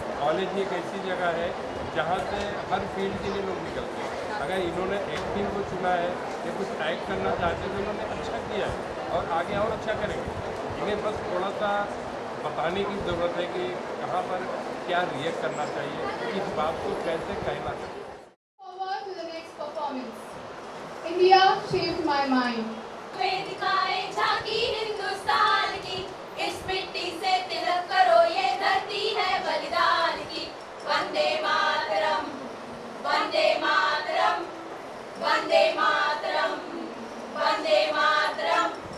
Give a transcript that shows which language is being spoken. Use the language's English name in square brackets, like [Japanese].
[Hindi] College एक ऐसी जगह है जहाँ से हर फील्ड के लिए लोग निकलते हैं। अगर इन्होंने एक्टिंग को चुना है या कुछ एक्ट करना चाहते हैं तो इन्होंने अच्छा किया है और आगे और अच्छा करेंगे। इन्हें बस थोड़ा सा बताने की ज़रूरत है कि कहाँ पर क्या रिएक्ट करना चाहिए, किस बात को कैसे कहना चाहिए। [English] Forward to the next performance. India shaped my mind. [Hindi] दिखाए झांकी हिंदुस्तान की, इस मिट्टी से तिलक करो, ये धरती है बलिदान की। वंदे मातरम, वंदे मातरम, वंदे मातरम, वंदे मातरम।